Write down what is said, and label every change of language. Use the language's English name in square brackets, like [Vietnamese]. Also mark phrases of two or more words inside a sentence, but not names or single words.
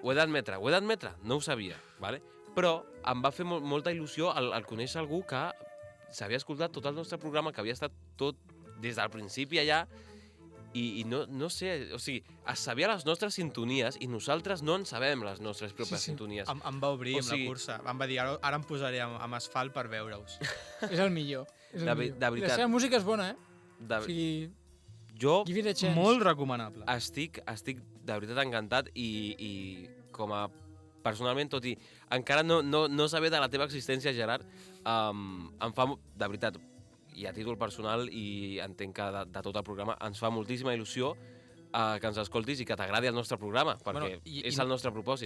[Catalan] Ho he d'admetre, no ho sabia, vale? Però em va fer molta il·lusió al conèixer algú que s'havia escoltat tot el nostre programa, que havia estat tot des del principi allà, i no sé, o sigui, es sabia les nostres sintonies i nosaltres no en sabem les nostres pròpies sintonies. Em va obrir amb la cursa. Em va dir, ara em posaré amb asfalt per veure-us. És el millor. De veritat. I la seva música és bona, De... O sigui, Jo [English] give it a chance. [Catalan] Molt recomanable. estic de veritat encantat i com a personalment, tot i encara no saber de la teva existència, Gerard, em fa, de veritat, i a títol personal, i entenc que de tot el programa, ens fa moltíssima il·lusió que ens escoltis i que t'agradi el nostre programa, perquè és el nostre propòsit.